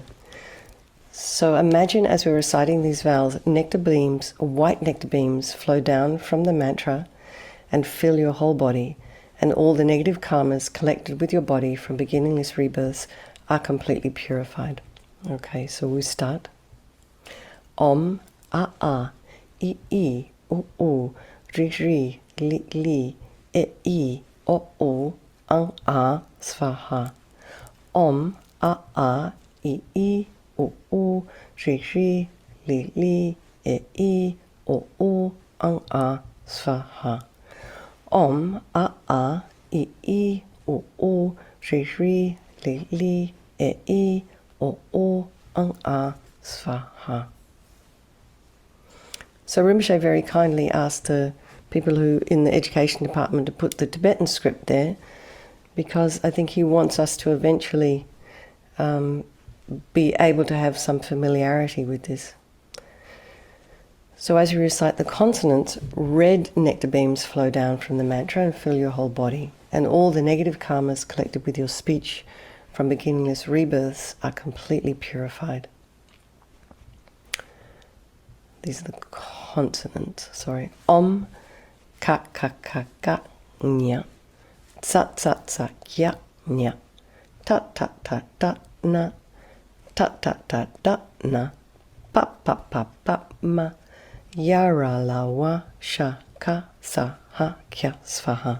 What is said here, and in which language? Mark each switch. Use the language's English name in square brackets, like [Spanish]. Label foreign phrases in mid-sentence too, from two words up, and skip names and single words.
[English] So imagine as we're reciting these vowels, nectar beams, white nectar beams flow down from the mantra and fill your whole body, and all the negative karmas collected with your body from beginningless rebirths are completely purified. Okay, so we start. [Sanskrit] Om, a, I, u, u, ri, li, e, o, ang, a, svaha. Om, a, I, u, ri, li, e, o, ang, a, svaha. Om, a, I, u, ri, li, e, o, ang, a, svaha. [English] So Rinpoche very kindly asked the people who in the education department to put the Tibetan script there, because I think he wants us to eventually be able to have some familiarity with this. So as you recite the consonants, red nectar beams flow down from the mantra and fill your whole body, and all the negative karmas collected with your speech from beginningless rebirths are completely purified. These are the consonants, sorry. [Sanskrit] Om, ka, nya. Tsa, kya, nya. Ta, na. Ta, na. Pa, ma. Yara, lawa, sha, ka, sa, ha, kya, svaha.